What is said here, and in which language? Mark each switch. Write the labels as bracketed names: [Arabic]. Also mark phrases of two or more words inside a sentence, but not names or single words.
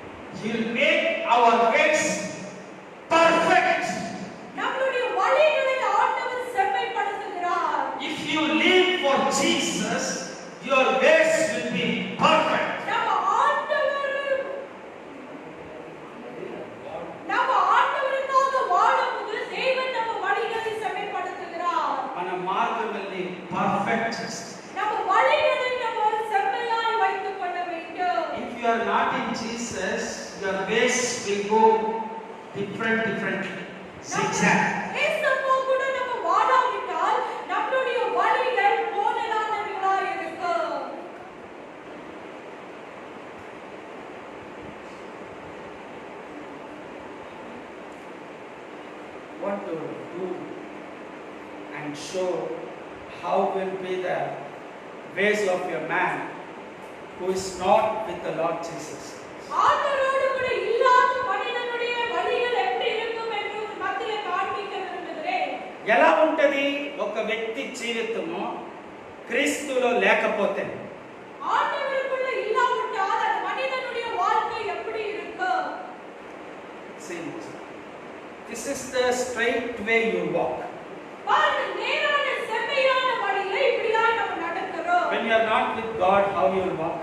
[English] He will make our ways perfect. [Tamil] நம்மளுடைய வழிகளை ஆண்டவர் செம்மைப்படுத்துகிறார். [English] If you live for Jesus, your ways will be perfect. [Tamil] நம்ம ஆண்டவருக்காக வாழும்போது தேவன் நம்ம வழிகளை செம்மைப்படுத்துகிறார். [Telugu] మన మార్గముల్ని perfect చేస్తాడు. [Tamil] நம்ம வழிகளை நம்ம செம்மையாய் வைத்துக் கொள்ள வேண்டும். [English] If you are not in Jesus, your ways will go differently. Zigzag. [Tamil] ஏசப்பா கூட நம்ம வாழாவிட்டால் நம்மளுடைய வழிகள் கோணலானவைகளாய் இருக்கும். [English] What to do and show how will be the ways of your man who is not with the Lord Jesus. [Tamil] ஆண்டவரோடு கூட இல்லாத மனிதனுடைய வழிகள் எப்படி இருக்கும் என்று மத்தியிலே காண்பிக்க விரும்புகிறேன். [Telugu] ఎలా ఉంటది ఒక వ్యక్తి జీవితము క్రీస్తులో లేకపోతే? [Tamil] ஆண்டவருக்குள்ள இல்லாவிட்டால் அந்த மனிதனுடைய வாழ்க்கை எப்படி இருக்கும்? [English] This is the straight way you walk. [Tamil] பாருங்க, நேரான செம்மையான வழியில இப்படியாய் நம்ம நடக்கிறோம். [English] When you are not with God, how you will walk?